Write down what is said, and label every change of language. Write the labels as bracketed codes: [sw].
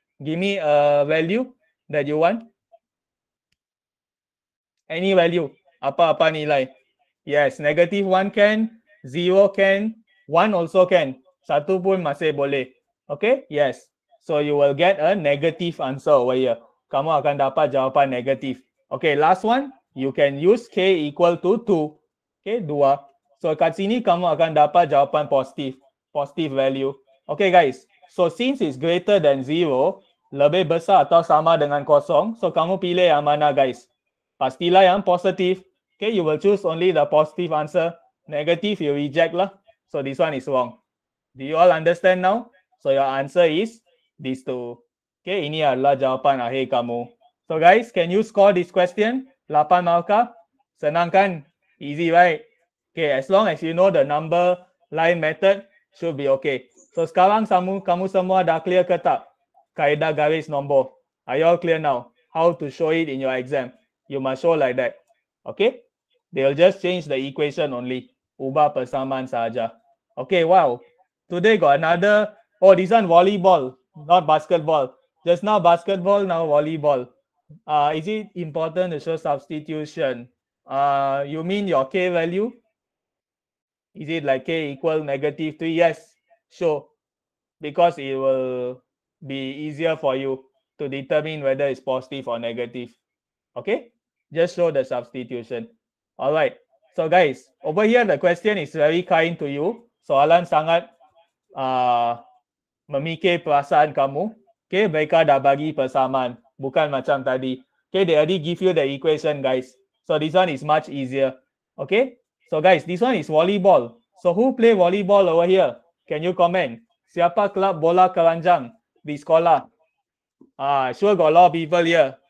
[en] Give me a value that you want. Any value. [ms] Apa-apa nilai. [en] Yes, negative 1 can, 0 can, 1 also can. [ms] Satu pun masih boleh. [en] Okay, yes. So you will get a negative answer over here. [ms] Kamu akan dapat jawapan negatif. [en] Okay, last one. You can use K equal to 2. Okay, 2. [ms] So kat sini kamu akan dapat jawapan positif. [en] Positive value. [ms] Okay guys. [en] So since it's greater than 0, [ms] lebih besar atau sama dengan kosong. So kamu pilih yang mana guys? Pastilah yang positif. [en] Okay, you will choose only the positive answer. Negative, you reject lah. So this one is wrong. Do you all understand now? So your answer is these two. [ms] Okay, ini adalah jawapan akhir kamu. [en] So guys, can you score this question? 8 markah. [ms] Senang kan? [en] Easy, right? Okay, as long as you know the number line method, should be okay. [ms] So sekarang kamu semua dah clear ke tak? Kaedah garis nombor. [en] Are you all clear now? How to show it in your exam? You must show like that. Okay? They'll just change the equation only. [ms] Ubah persamaan sahaja. [en] Okay, wow. Today got another. Oh, this one volleyball, not basketball. Just now basketball, now volleyball. Is it important to show substitution? You mean your K value? Is it like K equal negative 3? Yes, sure. Because it will be easier for you to determine whether it's positive or negative. Okay? Just show the substitution. All right. So guys, over here the question is very kind to you. [ms] Soalan sangat memikir perasaan kamu. Okay, mereka dah bagi persamaan. Bukan macam tadi. [en] Okay, they already give you the equation guys. So this one is much easier. Okay. So guys, this one is volleyball. So who play volleyball over here? Can you comment? [ms] Siapa kelab bola keranjang di sekolah? [en] Sure got a lot of people here.